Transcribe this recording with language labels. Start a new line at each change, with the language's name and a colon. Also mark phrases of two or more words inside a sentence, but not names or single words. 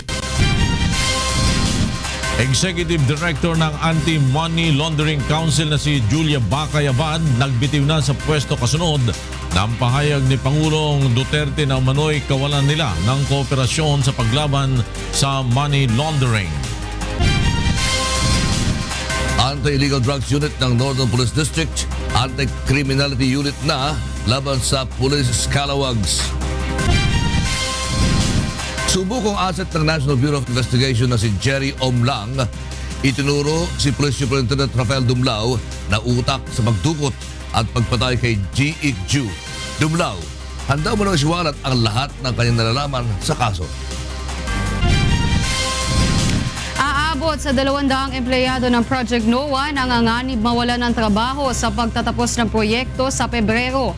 Filipino: Executive Director ng Anti-
English: Money Laundering
Filipino: Council na si Julia Bacayabad nagbitiw na sa pwesto kasunod ng pahayag ni Pangulong Duterte na umano'y kawalan nila ng kooperasyon sa paglaban sa money laundering. Anti-Illegal Drugs Unit ng Northern Police District, Anti-Criminality Unit na laban sa Police Scalawags. Subukong asset ng National Bureau of Investigation na si Jerry Omlang, itinuro si Police Superintendent Rafael Dumlao na utak sa pagdukot at pagpatay kay G. Ikju. Dumlao, handa mo nang isiwalat ang lahat ng kanyang nalalaman sa kaso. Aabot sa 200 empleyado ng Project NOAA nanganganib mawala ng trabaho sa pagtatapos ng proyekto sa Pebrero.